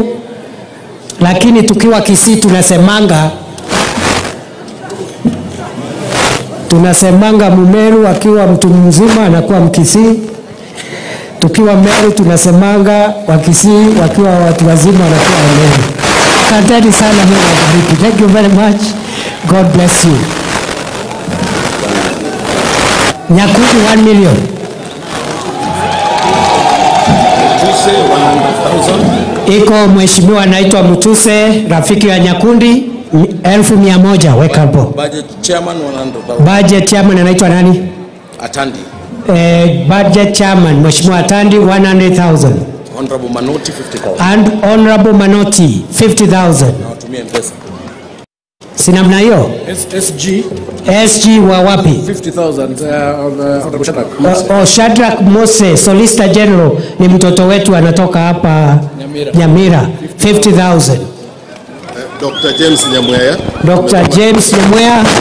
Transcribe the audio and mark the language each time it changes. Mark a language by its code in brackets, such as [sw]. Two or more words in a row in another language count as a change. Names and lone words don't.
[sw] Lakini tukiwa Kisii tunasemanga Mumeru akiwa mtu mzima anakuwa Mkisii. Tukiwa Meru tunasemanga wa Kisii wakiwa watu wazima wanakuwa Meru. Asanteni sana, Mungu awabariki. [en] Thank you very much. God bless you. [sw] Nyakundi 1 million. Iko mheshimiwa anaitwa Mutuse, rafiki ya Nyakundi, 1,100. Weka hapo. [en] Budget chairman 100,000. Budget chairman [sw] anaitwa nani? Atandi. [en] Budget chairman mheshimiwa Atandi 100,000. Honorable Manoti 50,000. And Honorable Manoti 50,000. [sw] Na watumie mpesa. Si namna hiyo? SG wa wapi? [en] 50,000 Honorable Shadrack. [sw] Shadrack Mose, [en] Solicitor General, [sw] ni mtoto wetu anatoka hapa Nyamira. 50,000. Dr. James Nyamweya. Dr. James Nyamweya.